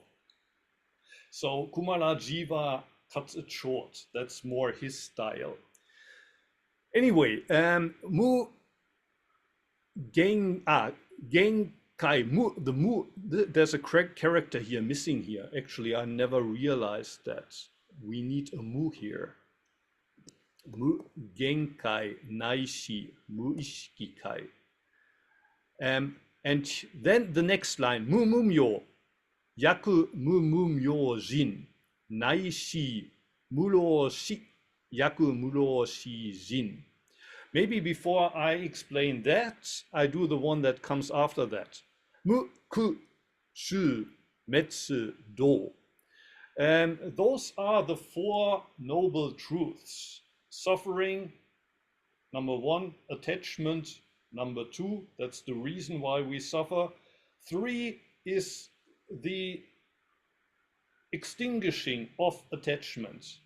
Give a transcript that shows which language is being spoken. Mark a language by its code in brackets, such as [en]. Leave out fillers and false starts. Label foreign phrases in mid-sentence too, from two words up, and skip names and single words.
[en] So Kumarajiva cuts it short. That's more his style. Anyway, there's a correct character here missing here. Actually, I never realized that. We need a mu here. [ja] 無眼界乃至無意識界. [en] And then the next line, [ja] 無無明亦無無明尽乃至無老死亦無老死尽. [en] Maybe before I explain that, I do the one that comes after that. [ja] 無苦集滅, do. [en] And those are the four noble truths. Suffering, number one, attachment, number two, that's the reason why we suffer. Three is the extinguishing of attachment.